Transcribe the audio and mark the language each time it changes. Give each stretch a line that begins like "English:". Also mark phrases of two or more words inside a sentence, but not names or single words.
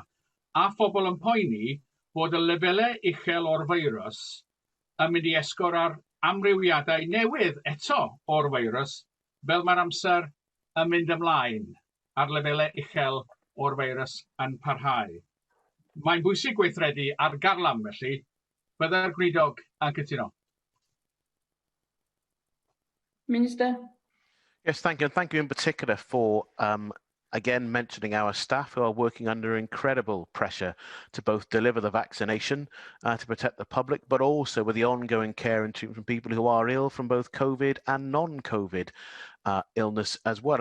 Welsh: A phobl yn poeni bod y lefelau uchel o'r feirws yn mynd i esgor ar amrywiadau newydd eto o'r feirws fel mae'r amser yn mynd ymlaen a'r lefelau uchel o'r feirws yn parhau. Mae'n bwysig gweithredu ar garlam felly, byddai'r Gweinidog yn cytuno.
English: Minister. Yes, thank you. And thank you in particular for, again, mentioning our staff who are working under incredible pressure to both deliver the vaccination to protect the public, but also with the ongoing care and treatment from people who are ill from both COVID and non-COVID illness as well.